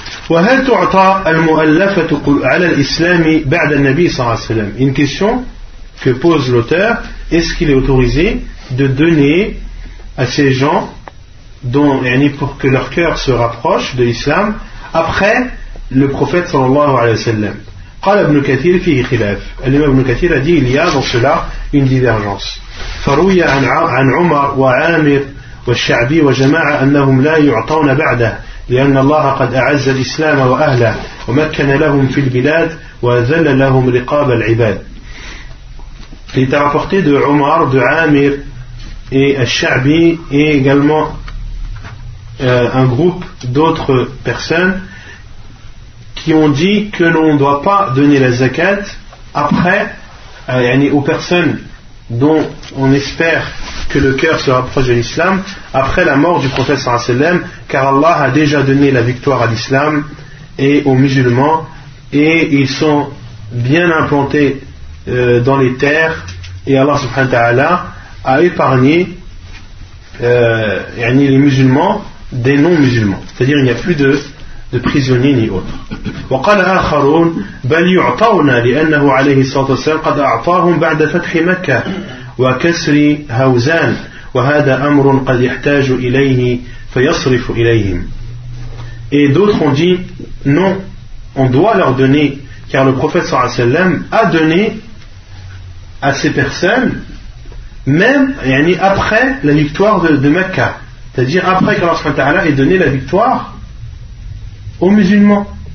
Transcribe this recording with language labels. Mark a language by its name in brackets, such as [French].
[Arabic] وهل تعطى المؤلفة على الإسلام بعد النبي صلى الله عليه وسلم؟ [French] Une question que pose l'auteur, est-ce qu'il est autorisé de donner à ces gens dont, yani, pour que leur cœur se rapproche de l'islam après le prophète sallallahu alayhi wa sallam. [Arabic] قال ابن كثير فيه خلاف. [French] الإمام ابن كثير a dit il y a dans cela une divergence. [Arabic] فروي عن عمر وعامر والشعبي وجماعة أنهم لا يعطون بعده لأن الله قد أعز الإسلام وأهله ومكن لهم في البلاد وذل لهم رقاب العباد. [French] Il est rapporté de Omar, de Amir et al-Sha'bi et également un groupe d'autres personnes qui ont dit que l'on ne doit pas donner la zakat après aux personnes dont on espère que le cœur se rapproche de l'islam après la mort du prophète sallallahu alayhi wa sallam, car Allah a déjà donné la victoire à l'islam et aux musulmans et ils sont bien implantés dans les terres et Allah subhanahu wa ta'ala a épargné les musulmans des non-musulmans, c'est-à-dire il n'y a plus de prisonniers ni autres. [Arabic] وقال آخرون بل يعطون لأنه عليه الصلاة والسلام قد أعطاهم بعد فتح مكة وكسر هوزان وهذا أمر قد يحتاج إليه فيصرف إليهم. [French] Et d'autres ont dit non, on doit leur donner car le prophète [Arabic] صلى الله عليه وسلم [French] a donné à ces personnes même après la victoire de Mecca. C'est-à-dire après qu'Allah subhanahu wa ta'ala ait donné la victoire aux musulmans.